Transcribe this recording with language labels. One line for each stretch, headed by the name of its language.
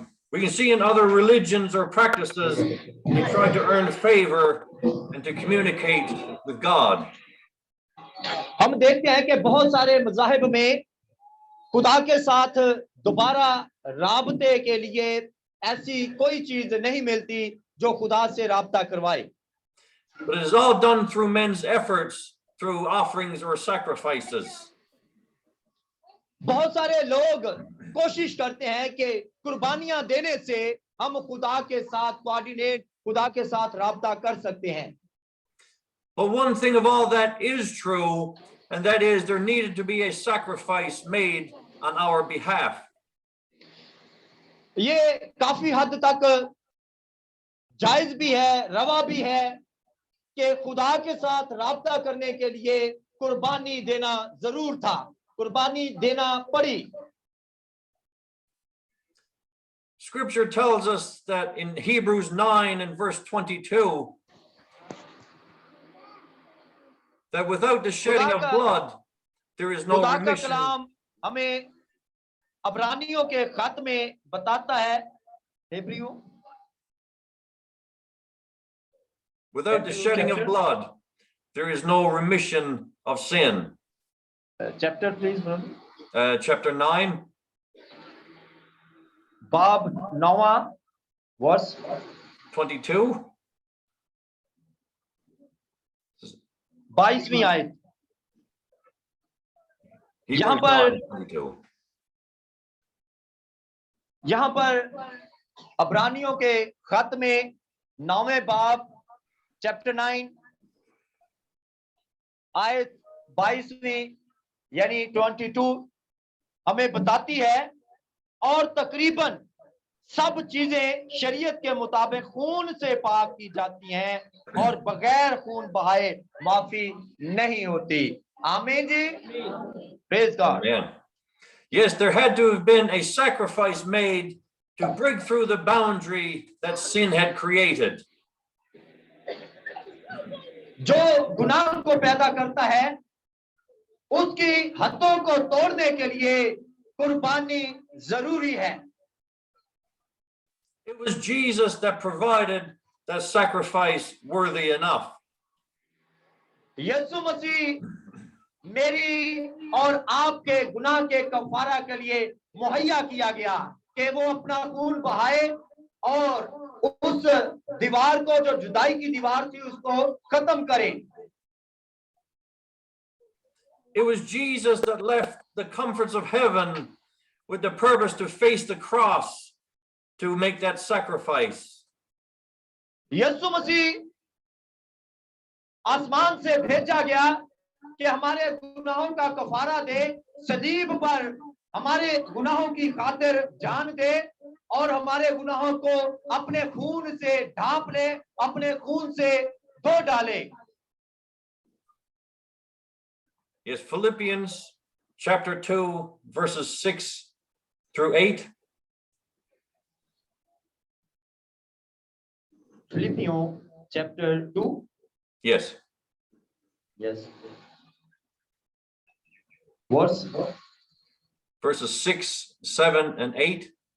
English: We can see in other religions or practices, they try to earn favor and to communicate with God.
Hindi: हम देखते हैं कि बहुत सारे मज़ाहिब में खुदा के साथ दोबारा राबते के लिए ऐसी कोई चीज नहीं मिलती जो खुदा से राबता करवाए.
English: but it is all done through men's efforts, through offerings or sacrifices.
Hindi: बहुत सारे लोग कोशिश करते हैं कि कुर्बानियां देने से हम खुदा के साथ कोऑर्डिनेट, खुदा के साथ राब्ता कर सकते हैं।
English: But one thing of all that is true, and that is there needed to be a sacrifice made on our behalf.
Hindi: ये काफी हद तक जायज भी है, रवा भी है कि खुदा के साथ राब्ता करने के लिए कुर्बानी देना जरूर था, कुर्बानी देना पड़ी।
English: Scripture tells us that in Hebrews 9 and verse 22, that without the shedding of blood, there is no
Hindi: खुदा का
English: remission.
Hindi: कलाम हमें अब्रानियों के खत में बताता है, हेब्रियों,
English: Without the shedding of blood, there is no remission of sin. Chapter please, Chapter 9,
Hindi: बाब 9 verse
English: 22.
Hindi: 22वीं आयत।
English: Hebrews
Hindi: यहाँ पर
English: 9:22.
Hindi: यहाँ पर अब्रानियों के खत में 9वें बाब चैप्टर 9 आयत 22वीं यानी 22 हमें बताती है, और तकरीबन सब चीजें शरीयत के मुताबिक खून से पाक की जाती हैं और बगैर खून बहाए माफी नहीं होती। आमीन जी,
English: Praise God. Amen. Yes, there had to have been a sacrifice made to break through the boundary that sin had created.
Hindi: जो गुनाह को पैदा करता है उसकी हदों को तोड़ने के लिए कुर्बानी जरूरी है।
English: It was Jesus that provided that sacrifice worthy enough.
Hindi: यीशु मसीह मेरी और आपके गुनाह के कफारा के लिए मुहैया किया गया कि वो अपना खून बहाए और उस दीवार को, जो जुदाई की दीवार थी, उसको खत्म करे।
English: It was Jesus that left the comforts of heaven with the purpose to face the cross to make that sacrifice.
Hindi: यीशु मसीह आसमान से भेजा गया कि हमारे गुनाहों का कफारा दे, सलीब पर हमारे गुनाहों की खातिर जान दे और हमारे गुनाहों को अपने खून से ढांप ले, अपने खून से धो डाले।
English: Yes, Philippians chapter 2 verses 6 through 8.
Hindi: फिलिपियों chapter 2,
English: Yes. yes, Verses 6, 7 and 8.